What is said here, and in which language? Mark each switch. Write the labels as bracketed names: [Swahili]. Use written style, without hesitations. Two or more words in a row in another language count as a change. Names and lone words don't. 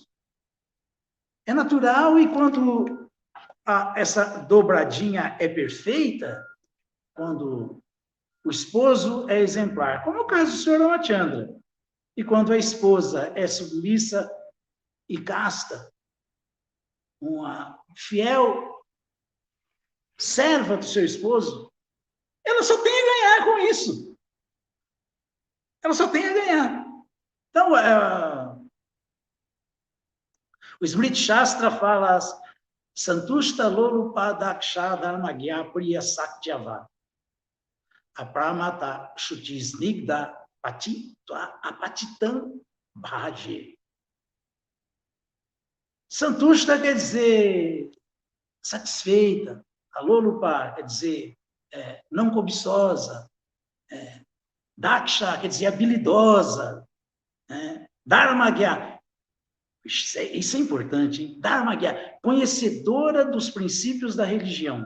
[Portuguese] É natural, e quando essa dobradinha é perfeita, quando o esposo é exemplar, como é o caso do senhor Ramachandra, e quando a esposa é submissa e casta, uma fiel serva do seu esposo, ela só tem a ganhar com isso. Ela só tem a ganhar. Então, o Smriti Shastra fala [Sanskrit] Santushta Lolupa Daksha Dharmagya Priya Sakyava Apramata Shuti Snigda Apatitam Bhaje. [Portuguese] Santushta quer dizer satisfeita. A Lolupa quer dizer não cobiçosa. Daksha quer dizer habilidosa. Dharmagya, isso é importante, hein? Dharmagya, conhecedora dos princípios da religião.